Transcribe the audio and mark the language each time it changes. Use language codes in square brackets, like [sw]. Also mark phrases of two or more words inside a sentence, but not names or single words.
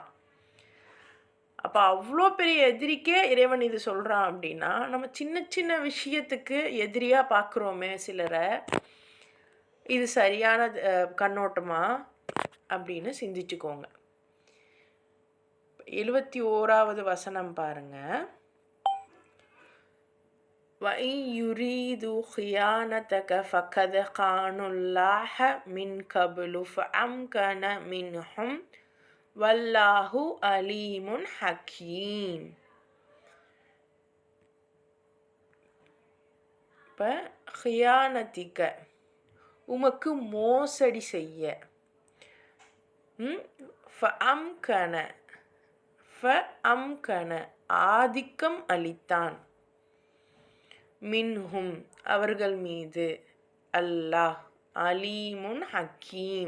[ta] அப்போ அவ்வளோ பெரிய எதிரிக்கே இறைவன் இது சொல்கிறான் அப்படின்னா, நம்ம சின்ன சின்ன விஷயத்துக்கு எதிரியாக பார்க்குறோமே சிலரை, இது சரியான கண்ணோட்டமா அப்படின்னு சிந்திச்சுக்கோங்க. 71வது வசனம் பாருங்கள். [ar] وَإِنْ يُرِيدُوا خِيَانَتَكَ فَقَدْ خَانُوا اللَّهَ مِنْ قَبْلُ فَأَمْكَنَ مِنْهُمْ وَاللَّهُ عَلِيمٌ حَكِيمٌ. [ta] இப்போ خِيَانَتِكَ உமக்கு மோசடி செய்ய, ஃபஅம்கன ஆதிக்கம் அளித்தான், மின்ஹும் அவர்கள் மீது, அல்லாஹ் [ar] عليم حكيم.